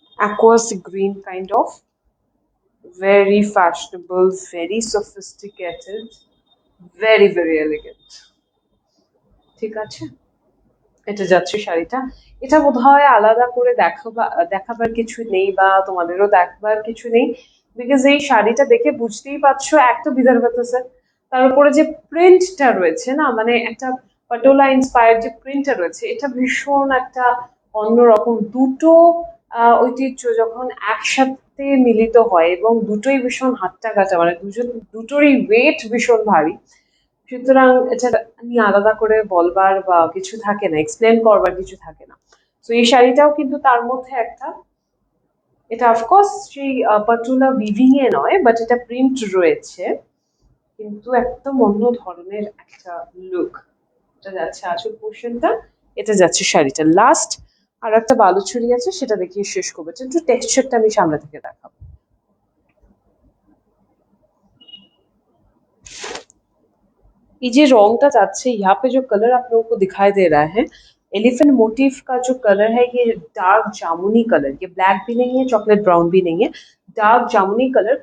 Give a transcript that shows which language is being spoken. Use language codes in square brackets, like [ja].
[en] Aqua green kind of very fashionable, very sophisticated, very very elegant। [bn] ঠিক আছে এটা যাচ্ছে শাড়িটা। এটা বোধহয় আলাদা করে দেখাবার কিছু নেই বা তোমাদেরও দেখবার কিছু নেই বিকজ এই শাড়িটা দেখে বুঝতেই পারছো এক তো বিদর্ভা তসর তার উপরে যে প্রিন্টটা রয়েছে না মানে একটা পাটোলা ইন্সপায়ার্ড যে প্রিন্টটা রয়েছে এটা ভীষণ একটা অন্যরকম। দুটো ঐতিহ্য যখন একসাথে মিলিত হয় এবং দুটোই ভীষণ হাট্টা কাটা মানে দুটোরই ওয়েট ভীষণ ভারী সুতরাং এটা নিয়ে আলাদা করে বলবার বা কিছু থাকে না, এক্সপ্লেন করবার কিছু থাকে না। তো এই শাড়িটাও কিন্তু তার মধ্যে একটা এটা অফকোর্স সেই পাটুলা উইভিং এ নয় বাট এটা প্রিন্ট রয়েছে কিন্তু একদম অন্য ধরনের একটা লুক। এটা যাচ্ছে আঁচল পোর্শনটা এটা যাচ্ছে শাড়িটা। লাস্ট আর একটা বালুচুরি আছে সেটা দেখিয়ে শেষ করবো। একটু টেক্সচারটা আমি সামনে থেকে দেখাবো। [hi] ये जो रंगटा जाच्छे यहाँ पे जो कलर आप लोगों को दिखाई दे रहा है एलिफेंट मोटिव का जो कलर है ये डार्क जामुनी कलर। ये ब्लैक भी नहीं है चॉकलेट ब्राउन भी नहीं है डार्क जामुनी कलर।